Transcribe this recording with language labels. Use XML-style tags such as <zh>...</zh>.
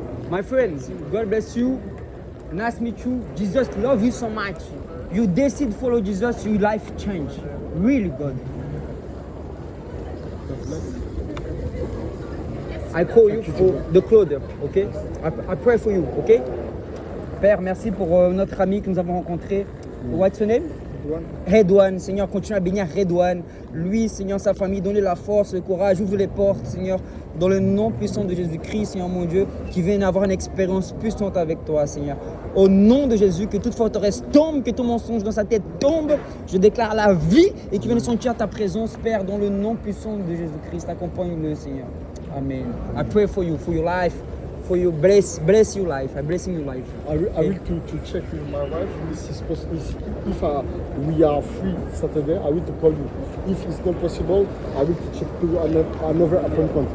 <en>My friends, God bless you. Nice to meet you. Jesus love you so much. You decide follow Jesus, your life change. Really good. I call you for the clothes, okay? I pray for you, okay?</en> <fr>Père, merci pour notre ami que nous avons rencontré.</fr> <en>What's your name?</en> <fr>Redouane, Seigneur, continue à bénir Redouane. Lui, Seigneur, sa famille, donnez la force, le courage, ouvre les portes, Seigneur, dans le nom puissant de Jésus-Christ, Seigneur mon Dieu, qui vienne avoir une expérience puissante avec toi, Seigneur. Au nom de Jésus, que toute forteresse tombe, que tout mensonge dans sa tête tombe. Je déclare la vie et qu'il vienne sentir ta présence, Père, dans le nom puissant de Jésus-Christ. Accompagne-le, Seigneur. Amen.</fr> <en>I pray for you, for your life. For you, bless your life. I'm blessing your life. I will to check with my wife if we are free Saturday. I will to call you. If it's not possible, I will to check to another appointment.</en>